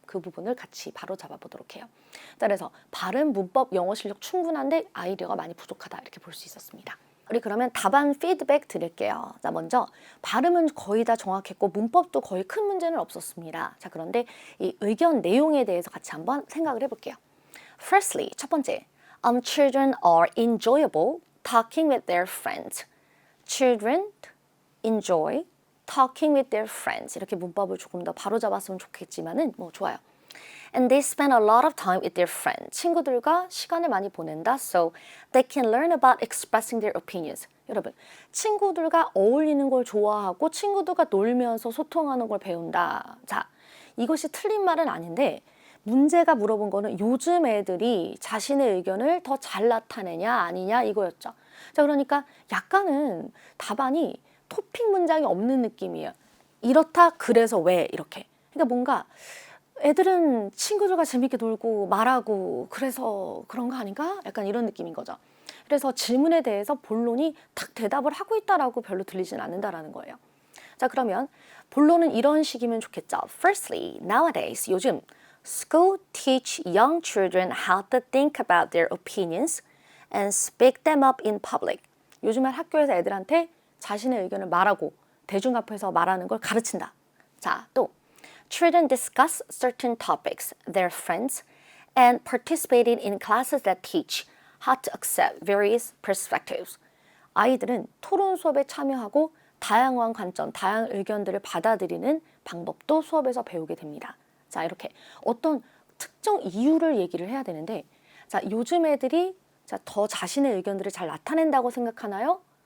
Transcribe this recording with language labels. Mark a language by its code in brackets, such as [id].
[ko] 그 부분을 같이 바로 잡아보도록 해요. 그래서 발음, 문법, 영어 실력 충분한데 아이디어가 많이 부족하다 이렇게 볼 수 있었습니다. 우리 그러면 답안 피드백 드릴게요. 자, 먼저 발음은 거의 다 정확했고 문법도 거의 큰 문제는 없었습니다. 자, 그런데 이 의견 내용에 대해서 같이 한번 생각을 해볼게요. [en] Firstly, [ko] 첫 번째, [en] children are enjoyable talking with their friends. Children enjoy talking with their friends. [ko] 이렇게 문법을 조금 더 바로 잡았으면 좋겠지만은 뭐 좋아요. [en] And they spend a lot of time with their friends. [ko] 친구들과 시간을 많이 보낸다. [en] So they can learn about expressing their opinions. [ko] 여러분, 친구들과 어울리는 걸 좋아하고 친구들과 놀면서 소통하는 걸 배운다. 자, 이것이 틀린 말은 아닌데 문제가 물어본 거는 요즘 애들이 자신의 의견을 더 잘 나타내냐 아니냐 이거였죠. 자, 그러니까 약간은 답안이 토픽 문장이 없는 느낌이에요. 이렇다 그래서 왜 이렇게. 그러니까 뭔가 애들은 친구들과 재밌게 놀고 말하고 그래서 그런 거 아닌가? 약간 이런 느낌인 거죠. 그래서 질문에 대해서 본론이 탁 대답을 하고 있다라고 별로 들리진 않는다라는 거예요. 자, 그러면 본론은 이런 식이면 좋겠죠. [en] Firstly, nowadays, [ko] 요즘 [en] school teach young children how to think about their opinions and speak them up in public. [ko] 요즘은 학교에서 애들한테 자신의 의견을 말하고 대중 앞에서 말하는 걸 가르친다. 자, 또 [en] Children discuss certain topics, their friends, and participating in classes that teach how to accept various perspectives. [ko] 아이들은 토론 수업에 참여하고 다양한 관점, 다양한 의견들을 받아들이는 방법도 수업에서 배우게 됩니다. 자, 이렇게 어떤 특정 이유를 얘기를 해야 되는데, 자, 요즘 애들이 더 자신의 의견들을 잘 나타낸다고 생각하나요?